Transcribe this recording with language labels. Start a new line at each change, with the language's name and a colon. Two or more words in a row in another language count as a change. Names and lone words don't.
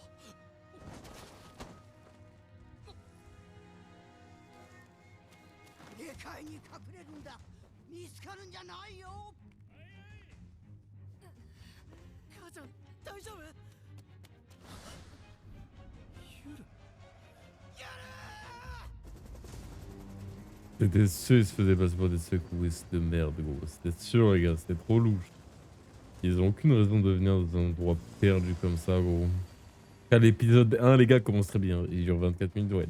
Japanese: 下界に隠れるんだ。見つかるんじゃないよ。母ちゃん大丈夫？ユル。
French: C'était sûr, ils se faisaient passer pour des secouristes de merde, gros. C'était sûr, les gars, c'était trop louche. Ils ont aucune raison de venir dans un endroit perdu comme ça, gros. Car l'épisode 1, les gars, commence très bien. Il dure 24 minutes, ouais.